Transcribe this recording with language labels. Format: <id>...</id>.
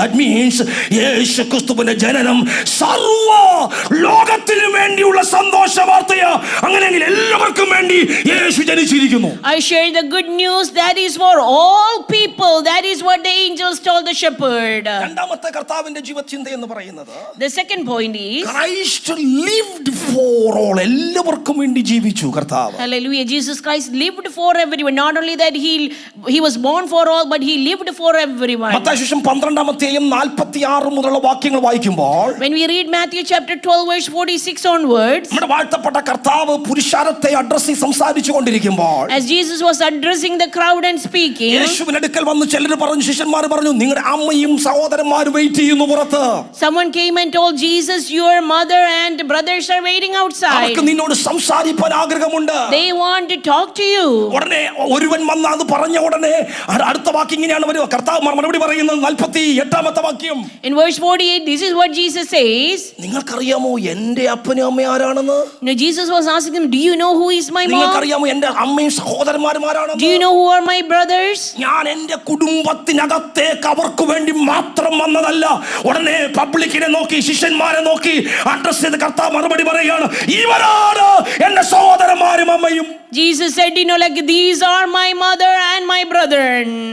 <en>that means</en> <ml>യേശുക്രിസ്തുവിന്റെ ജനനം സർവ്വ ലോകത്തിനു വേണ്ടിയുള്ള സന്തോഷ വാർത്തയാ. അങ്ങനെയെങ്കിൽ എല്ലാവർക്കും വേണ്ടി യേശു ജനിച്ചിരിക്കുന്നു.</ml> <en>I share the good news that is for all people. That is what the angels told the shepherd.</en> <ml>രണ്ടാമത്തെ കർത്താവിന്റെ ജീവചിന്ത എന്ന് പറയുന്നത്,</ml> <en>The second point is, Christ lived for all.</en> <ml>എല്ലാവർക്കും വേണ്ടി ജീവിച്ചു കർത്താവ്.</ml> <en>hallelujah, Jesus Christ lived for everyone. Not only that he was born for all, but he lived for everyone.</en> <ml>Mathai സുവിശേഷം 12:46 മുതലുള്ള വാക്യങ്ങൾ വായിക്കുമ്പോൾ,</ml> <en>When we read Matthew chapter 12 verse 46 onwards,</en> <ml>നമ്മുടെ വാഴ്ത്തപ്പെട്ട കർത്താവ് പുരുഷാരത്തെ അഡ്രസ് ചെയ്ത് സംസാരിച്ചു കൊണ്ടിരിക്കുമ്പോൾ,</ml> <en>as Jesus was addressing the crowd and speaking,</en> <ml>യേശുവിന്റെ അടുക്കൽ വന്ന് ചിലർ പറഞ്ഞു, ശിഷ്യന്മാർ പറഞ്ഞു, നിങ്ങളുടെ അമ്മയും സഹോദരന്മാരും വെയിറ്റ് ചെയ്യുന്നു പുറത്ത്.</ml> <en>someone came and told Jesus, your mother and brothers are waiting outside.</en> <ml>അവർക്ക് നിന്നോട് സംസാരിക്കാൻ ആഗ്രഹമുണ്ട്.</ml> <en>They want to talk to you.</en> <ml>ഉടനെ ഒരുവൻ വന്ന് അത് പറഞ്ഞ ഉടനെ അടുത്ത വാക്യം ഇങ്ങനെയാണ് വരിക. കർത്താവ് മറുപടി പറയുന്നത് 48 വാക്യം.</ml> <en>In verse 48, this is what Jesus says.</en> <ml>നിങ്ങൾക്കറിയാമോ എന്റെ അപ്പനും അമ്മയും ആരാണെന്ന്?</ml> <en>Now Jesus was asking them, do you know who is my mom?</en> <ml>നിങ്ങൾക്കറിയാമോ എന്റെ അമ്മയും സഹോദരന്മാരും ആരാണെന്ന്?</ml> <en>Do you know who are my brothers?</en> <ml>ഞാൻ എന്റെ കുടുംബത്തിനകത്തേക്ക് അവർക്ക് വേണ്ടി മാത്രം വന്നതല്ല. ഉടനെ പബ്ലിക്കിനെ നോക്കി, ശിഷ്യന്മാരെ നോക്കി അഡ്രസ് ചെയ്ത് കർത്താവ് മറുപടി പറയുകയാണ്, ഇവരാണ് എന്റെ സഹോദരന്മാരും അമ്മയും.</ml> <en>Jesus said, like these are my mother and my brethren.</en>